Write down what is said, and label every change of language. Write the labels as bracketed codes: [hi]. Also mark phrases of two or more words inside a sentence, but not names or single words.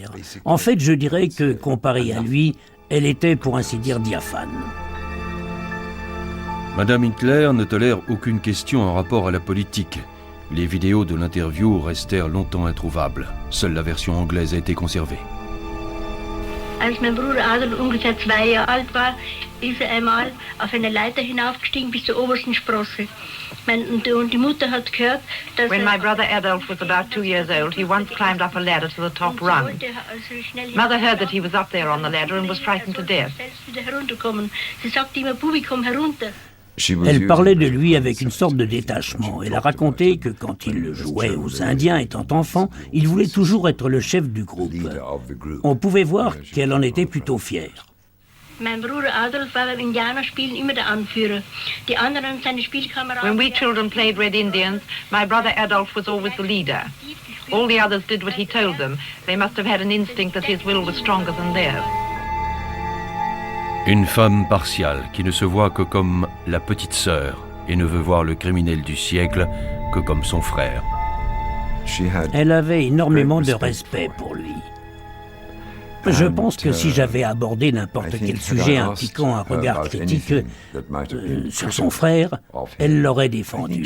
[fr] En fait, je dirais que, comparée à lui, elle était, pour ainsi dire, diaphane. Madame Hitler ne tolère aucune question en rapport à la politique. Les vidéos de l'interview restèrent longtemps introuvables. Seule la version anglaise a été conservée. [de] Als mein Bruder Adolf ungefähr 2 Jahre alt war, ist einmal auf eine Leiter hinaufgestiegen bis zur obersten Sprosse. Und die Mutter hat gehört, dass [en] When my brother Adolf was about 2 years old, he once climbed up a ladder to the top rung. Mother heard that he was up there on the ladder and was frightened to death. [de] Sie sagte immer, Bubi, komm herunter. [fr] Elle parlait de lui avec une sorte de détachement. Elle a raconté que quand il jouait aux Indiens étant enfant, il voulait toujours être le chef du groupe. On pouvait voir qu'elle en était plutôt fière. [de] Mein Bruder Adolf war beim Indianerspielen immer der Anführer. Die anderen, seine Spielkameraden... [en] When we children played Red Indians, my brother Adolf was always the leader. All the others did what he told them. They must have had an instinct that his will was stronger than theirs. [fr] Une femme partiale qui ne se voit que comme la petite sœur et ne veut voir le criminel du siècle que comme son frère. Elle avait énormément de respect pour lui. Je pense que si j'avais abordé n'importe quel sujet impliquant un regard critique sur son frère, elle l'aurait défendu.